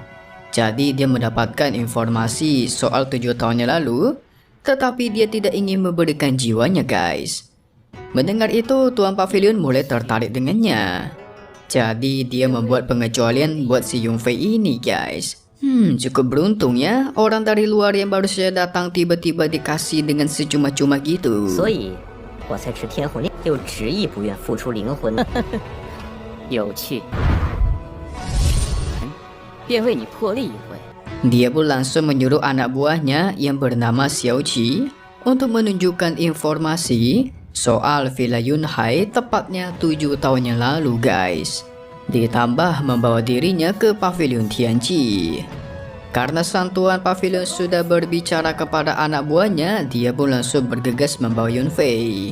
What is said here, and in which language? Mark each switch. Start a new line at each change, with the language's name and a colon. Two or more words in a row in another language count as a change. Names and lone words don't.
Indonesian: Jadi dia mendapatkan informasi soal 7 tahun yang lalu, tetapi dia tidak ingin memberikan jiwanya guys. Mendengar itu, Tuan Pavilion mulai tertarik dengannya. Jadi dia membuat pengecualian buat si Yunfei ini guys. Cukup beruntung ya, orang dari luar yang baru saja datang tiba-tiba dikasih dengan secuma-cuma gitu.
Chinese: 所以我才持天魂令，又执意不愿付出灵魂。有趣，便为你破例一回。
Indonesian: Dia pun langsung menyuruh anak buahnya yang bernama Xiao Qi untuk menunjukkan informasi soal Villa Yunhai tepatnya 7 tahun yang lalu guys. Ditambah membawa dirinya ke Pavilion Tianqi. Karena sang Tuan Pavilion sudah berbicara kepada anak buahnya, dia pun langsung bergegas membawa Yunfei.